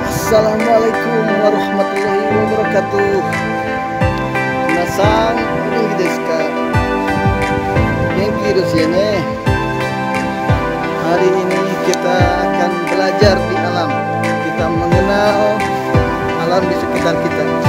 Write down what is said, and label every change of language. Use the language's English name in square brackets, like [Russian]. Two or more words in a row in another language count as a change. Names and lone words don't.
[Arabic] السلام عليكم ورحمة الله وبركاته. [Japanese] 皆さん、元気ですか? 元気ですやね? [Indonesian] Hari ini kita akan belajar di alam. Kita mengenal alam di sekitar kita.